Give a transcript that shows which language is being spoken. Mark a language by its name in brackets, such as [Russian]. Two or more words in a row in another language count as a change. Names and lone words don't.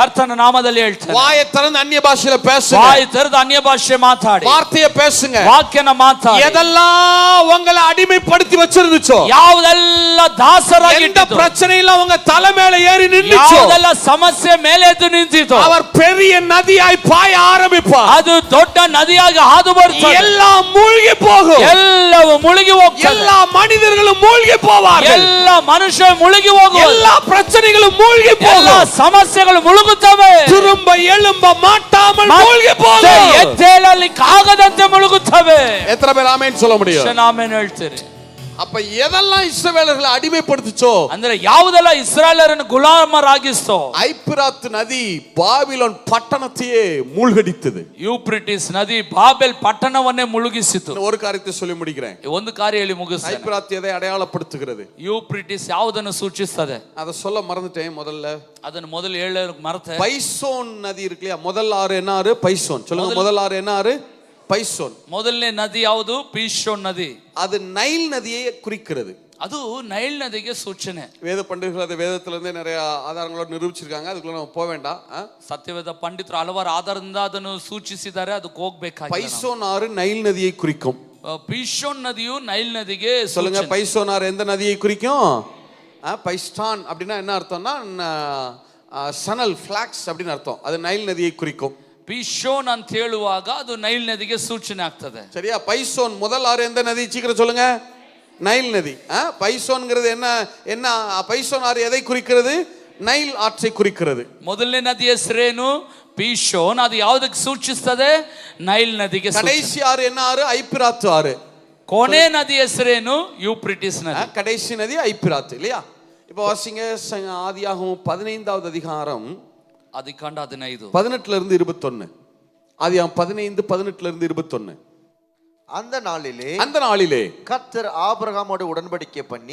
[Kannada] ಕರ್ತನ ನಾಮದಲ್ಲಿ ಹೇಳ್ತೇನೆ, [Tamil] வாயை திறந்து அந்நிய பாஷையில பேசுங்க, [Kannada] ಬಾಯಿ ತೆರೆದು ಅನ್ಯ ಭಾಷೆ ಮಾತಾಡಿ, [Tamil] வார்த்தையை பேசுங்க, [Kannada] ವಾಕ್ಯನ ಮಾತಾಡಿ. [Tamil] எதெல்லாம் உங்களை அடிமைப்படுத்தி வச்சிருந்துச்சோ, [Kannada] ಯಾವುದೆಲ್ಲ ದಾಸರಾಗಿ [Tamil] எந்த பிரச்சனையில உங்க தலை மேல ஏறி நின்னுச்சோ, [Kannada] ಯಾವುದೆಲ್ಲ ಸಮಸ್ಯೆ ಮೇಲೆ ಎದ್ದು ನಿಂತಿತು, [Tamil] அவர் பெரிய நதியாய் பாய ஆரம்பிப்பார். [Kannada] ಅದು ದೊಡ್ಡ ನದಿಯಾಗಿ ಹಾದು ಬರ್ತದೆ. [Tamil] எல்லாம் மூழ்கி போகும், [Kannada] ಎಲ್ಲವೂ ಮುಳುಗಿ ಹೋಗ್ತದೆ. [Tamil] எல்லா மனிதர்களும் மூழ்கி போவார்கள், [Kannada] ಎಲ್ಲ ಮನುಷ್ಯ ಮುಳುಗಿ ಹೋಗುವ, [Tamil] எல்லா பிரச்சனைகளும் மூழ்கி [Kannada] ಎಲ್ಲ [Tamil] போகும், [Kannada] ಸಮಸ್ಯೆಗಳು ಮುಳುಗುತ್ತವೆ, [Tamil] திரும்ப எழும்ப மாட்டாமல் மூழ்கி போகும், [Kannada] ಎದ್ದೇಳಲಿಕ್ಕಾಗದಂತೆ ಮುಳುಗುತ್ತವೆ. [Tamil] எத்தனை பேர் ஆமென் சொல்ல முடியும்? [Kannada] ಆಮೆನ್ ಹೇಳ್ತೀರಿ. [Tamil] அப்ப எதெல்லாம் இஸ்ரவேலர்களை அடிமைப்படுத்துச்சோ, [Kannada] ಅಂದ್ರೆ ಯಾವುದೆಲ್ಲ ಇಸ್ರಾಯೇಲರನ್ನು ಗುಲಾಮರಾಗಿಸ್ತೋ, [Tamil] ஐப்பிராத் நதி பாபிலோன் பட்டணத்தையே மூழ்கடித்தது. [Kannada] ಯೂಫ್ರಟಿಸ್ ನದಿ ಬಾಬೆಲ್ ಪಟ್ಟಣವನ್ನೇ ಮುಳುಗಿಸಿತು. [Tamil] ஒரு காரியத்தை சொல்லி முடிக்கிறேன். [Kannada] ಒಂದು ಕಾರ್ಯ ಹೇಳಿ ಮುಗಿಸ್ತೇನೆ. [Tamil] ஐப்பிராத் எதை அடையாளப்படுத்துகிறது? [Kannada] ಯೂಫ್ರಟಿಸ್ ಯಾವುದನ್ನು ಸೂಚಿಸುತ್ತದೆ? [Tamil] அதை சொல்ல மறந்துட்டேன் முதல்ல. [Kannada] ಅದನ್ನು ಮೊದಲು ಹೇಳಲು ಮರೆತೆ. [Tamil] பைசோன் நதி இருக்கு இல்லையா, முதல் ஆறு என்ன ஆறு? பைசோன். சொல்லுங்க, முதல் ஆறு என்ன ஆறு? பைசோன். [Kannada] ಮೊದಲನೇ ನದಿ ಯಾವುದು? ಪೀಶೋನ್ ನದಿ. [Tamil] அது நைல் நதியை குறிக்கிறது. [Kannada] ಅದು ನೈಲ್ ನದಿಗೆ ಸೂಚನೆ. [Tamil] வேத பண்டிதர்கள் அதை வேதத்துல இருந்தே நிறைய ஆதாரங்களோட நிரூபிச்சிருக்காங்க, அதுக்குள்ள நம்ம போக வேண்டாம். [Kannada] ಸತ್ಯವೇದ ಪಂಡಿತರು ಹಲವಾರು ಆಧಾರದಿಂದ ಅದನ್ನು ಸೂಚಿಸಿದ್ದಾರೆ, ಅದಕ್ಕೆ ಹೋಗ್ಬೇಕಾಗಿಲ್ಲ. [Tamil] பைசோன் ஆறு நைல் நதியை குறிக்கும். [Kannada] ಪೀಶೋನ್ ನದಿಯು ನೈಲ್ ನದಿಗೆ [Tamil] சொல்லுங்க, பைசோன் ஆறு எந்த நதியை குறிக்கும்? பைஸ்டான் அப்படின்னா என்ன அர்த்தம்னா சனல் ஃபிளாக்ஸ் அப்படின்னு அர்த்தம். அது நைல் நதியை குறிக்கும். [Kannada] ಪೀಶೋನ್ ಅಂತ ಹೇಳುವಾಗ ಅದು ನೈಲ್ ನದಿಗೆ ಸೂಚನೆ ಆಗ್ತದೆ. [Tamil] சரியா? பைசோன் முதல் ஆறு எந்த நதி? சீக்கிரம் சொல்லுங்க. நைல் நதி. பைசோன்ங்கிறது என்ன? என்ன பைசோன் ஆறு எதை குறிக்கிறது? நைல் ஆற்றை குறிக்கிறது. [Kannada] ಮೊದಲನೇ ನದಿ ಹೆಸರೇನು? ಪೀಶೋನ್. ಅದು ಯಾವುದಕ್ಕೆ ಸೂಚಿಸ್ತದೆ? ನೈಲ್ ನದಿಗೆ. [Tamil] கடைசி ஆறு என்ன ஆறு? ஐப்பிராத் ஆறு. [Kannada] ಕೊನೆ ನದಿ ಹೆಸರೇನು? ಯೂಫ್ರಟಿಸ್ ನದಿ. [Tamil] கடைசி நதி ஐப்பிராத் இல்லையா? இப்போ வாசிங்க ஆதியாகமம் 15வது அதிகாரம் [Kannada] ಆದಿಕಾಂಡ 15 [Tamil] 18 இருந்து 21. ஆதியாகமம் 15 18 இருந்து 21. அந்த நாளிலே கர்த்தர் ஆபிரகாமோடு உடன்படிக்கை பண்ணி,